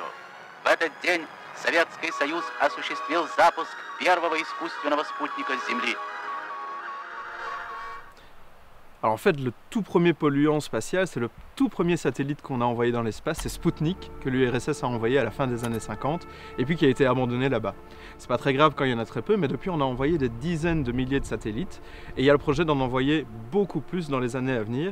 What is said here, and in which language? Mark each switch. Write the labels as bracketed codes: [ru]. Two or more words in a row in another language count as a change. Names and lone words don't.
[ru] В этот день Советский Союз осуществил запуск первого искусственного спутника Земли. [fr] Alors en fait, le tout premier polluant spatial, c'est le tout premier satellite qu'on a envoyé dans l'espace, c'est Sputnik, que l'URSS a envoyé à la fin des années 50, et puis qui a été abandonné là-bas. C'est pas très grave quand il y en a très peu, mais depuis on a envoyé des dizaines de milliers de satellites, et il y a le projet d'en envoyer beaucoup plus dans les années à venir.